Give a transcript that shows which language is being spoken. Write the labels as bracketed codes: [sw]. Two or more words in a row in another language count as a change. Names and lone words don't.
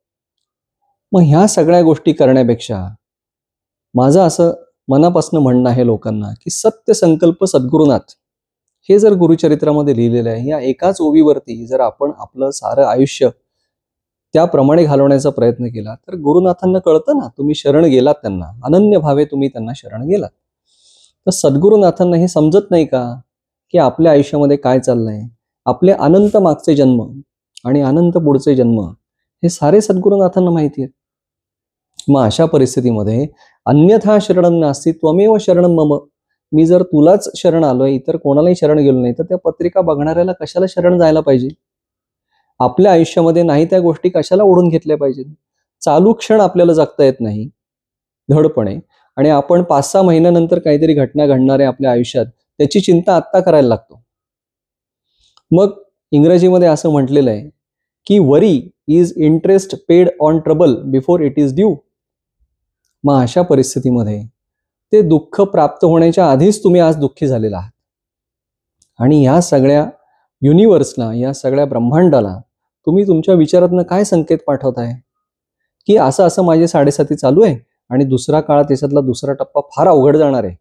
[mr] मग ह्या सगळ्या गोष्टी करण्यापेक्षा माझं असं मनापासून म्हणणं आहे लोकांना की सत्य संकल्प सद्गुरुनाथ हे जर गुरुचरित्रामध्ये लिहिलेलं आहे, या एकाच ओवीवरती जर आपण आपलं सारं आयुष्य त्याप्रमाणे घालवण्याचा प्रयत्न केला तर गुरुनाथांना कळतं ना, तुम्ही शरण गेलात त्यांना, अनन्य भावे तुम्ही त्यांना शरण गेलात. तर सद्गुरुनाथांना हे समजत नाही का की आपल्या आयुष्यामध्ये काय चाललंय, आपले अनंत मागचे जन्म आणि अनंत पुढचे जन्म हे सारे सद्गुरुनाथांना माहिती आहेत. मग अशा परिस्थितीमध्ये [sa] अन्यथा शरणम नास्ति त्वमेव शरणम मम, [mr] मी जर तुलाच शरण आलोय, इतर कोणालाही शरण गेलो नाही, तर त्या पत्रिका बघणाऱ्याला कशाला शरण जायला पाहिजे? आपल्या आयुष्यामध्ये नाही त्या गोष्टी कशाला ओढून घेतल्या पाहिजेत? चालू क्षण आपल्याला जगता येत नाही धडपणे, आणि आपण 5-6 महिन्यानंतर काहीतरी घटना घडणार आहे आपल्या आयुष्यात, त्याची चिंता आत्ता करायला लागतो. मग इंग्रजीमध्ये असं म्हटलेलं आहे की [en] worry is interest paid on trouble before it is due. [mr] मग अशा परिस्थितीमध्ये ते दुःख प्राप्त होण्याच्या आधीच तुम्ही आज दुःखी झालेला आहात. आणि या सगळ्या युनिव्हर्सला, या सगळ्या ब्रह्मांडाला तुम्ही तुमच्या विचारातनं काय संकेत पाठवताय की असं माझे 7.5 चालू आहे आणि दुसरा काळ, त्याच्यातला दुसरा टप्पा फार अवघड जाणार आहे.